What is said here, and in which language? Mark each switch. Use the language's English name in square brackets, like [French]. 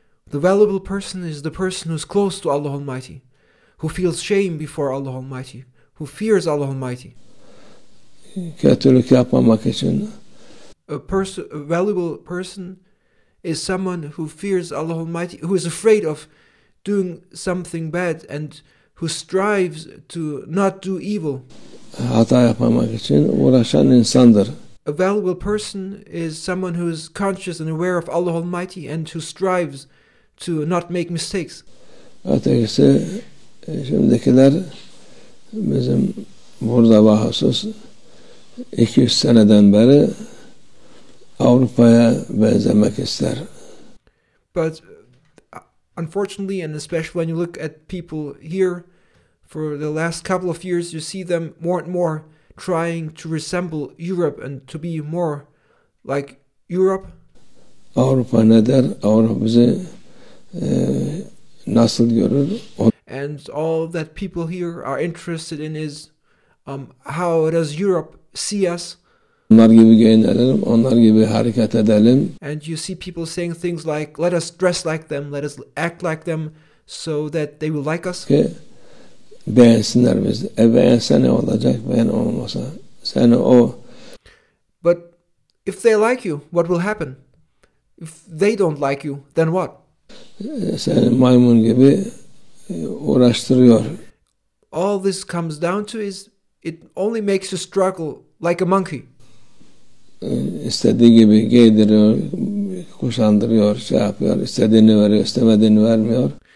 [English] The valuable person is the person who's close to Allah Almighty, who feels shame before Allah Almighty, who fears Allah Almighty. [Turkish] Kötülük yapmamak için. [English] A valuable person is someone who fears Allah Almighty, who is afraid of doing something bad and who strives to not do evil. [Turkish] Hata yapmamak için uğraşan insandır. [English] A valuable person is someone who is conscious and aware of Allah Almighty and who strives to not make mistakes. [Turkish] Ötekisi, şimdikiler bizim burada bahsus 200 seneden beri Avrupa'ya benzemek ister. [English] But unfortunately, and especially when you look at people here, for the last couple of years, you see them more and more trying to resemble Europe and to be more like Europe. [Turkish] Avrupa ne der? Avrupa bizi nasıl görür? [English] And all that people here are interested in is how does Europe see us? [Turkish] Onlar gibi giyinelim, onlar gibi hareket edelim. [English] And you see people saying things like, let us dress like them, let us act like them, so that they will like us. [Turkish] Ki beğensinler bizi. Beğense ne olacak? Beğen olmasa. Seni o. [English] But if they like you, what will happen? If they don't like you, then what? [Turkish] Seni maymun gibi uğraştırıyor. [English] All this comes down to is it only makes you struggle like a monkey. [Turkish] İstediği gibi giydiriyor, kuşandırıyor, şey yapıyor, istediğini veriyor, istemediğini vermiyor.